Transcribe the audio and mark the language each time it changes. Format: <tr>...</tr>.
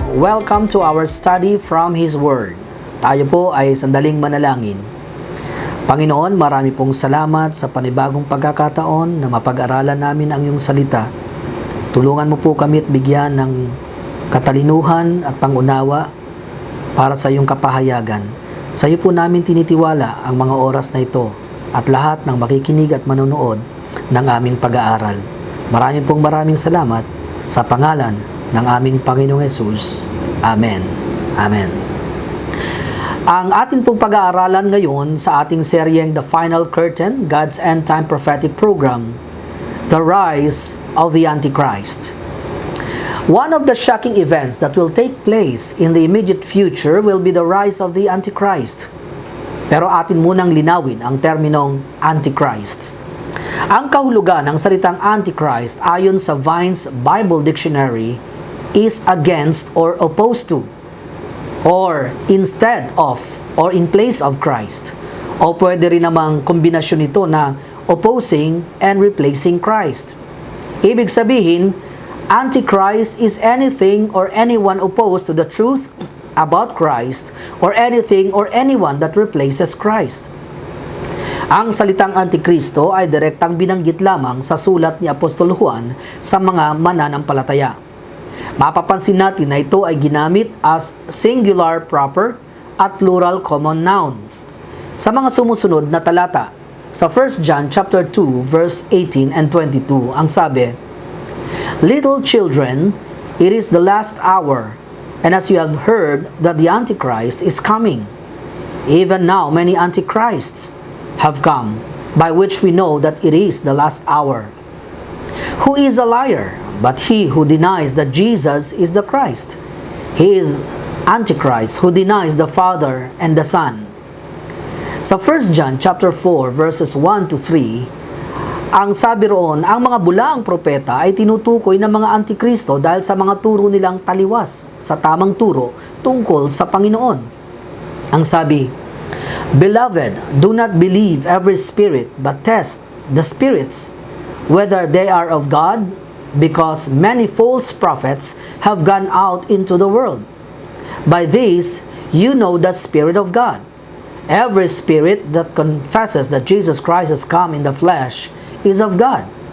<en>Welcome to our study from His Word.</en> <tl>Tayo po ay sandaling manalangin. Panginoon, marami pong salamat sa panibagong pagkakataon na mapag-aralan namin ang iyong salita. Tulungan mo po kami at bigyan ng katalinuhan at pangunawa para sa iyong kapahayagan. Sa iyo po namin tinitiwala ang mga oras na ito at lahat ng makikinig at manonood ng aming pag-aaral. Maraming salamat sa pangalan ng aming Panginoong Hesus. Amen. Amen. Ang atin pong pag-aaralan ngayon sa ating seryeng The Final Curtain, God's End Time Prophetic Program, The Rise of the Antichrist.</tl> <en>One of the shocking events that will take place in the immediate future will be the rise of the Antichrist.</en> <tl>Pero atin munang linawin ang terminong Antichrist. Ang kahulugan ng salitang Antichrist ayon sa</tl> <en>Vine's Bible Dictionary is against or opposed to, or instead of, or in place of Christ.</en> <tl>O pwede rin namang kombinasyon nito na</tl> <en>opposing and replacing Christ.</en> <tl>Ibig sabihin,</tl> <en>Antichrist is anything or anyone opposed to the truth about Christ or anything or anyone that replaces Christ.</en> <tl>Ang salitang Antikristo ay direktang binanggit lamang sa sulat ni Apostol Juan sa mga mananampalataya. Mapapansin natin na ito ay ginamit</tl> <en>as singular proper</en> <tl>at</tl> <en>plural common noun.</en> <tl>Sa mga sumusunod na talata,</tl> <en>sa 1 John chapter 2 verse 18 and 22,</en> <tl>ang sabi,</tl> <en>"Little children, it is the last hour, and as you have heard that the Antichrist is coming, even now many Antichrists have come, by which we know that it is the last hour. Who is a liar? But he who denies that Jesus is the Christ. He is Antichrist, who denies the Father and the Son."</en> <tl>Sa 1 John chapter 4 verses 1 to 3, ang sabi roon, ang mga bulaang propeta ay tinutukoy ng mga Antikristo dahil sa mga turo nilang taliwas sa tamang turo tungkol sa Panginoon. Ang sabi,</tl> <en>"Beloved, do not believe every spirit, but test the spirits, whether they are of God, because many false prophets have gone out into the world. By this, you know the Spirit of God. Every spirit that confesses that Jesus Christ has come in the flesh is of God.</en>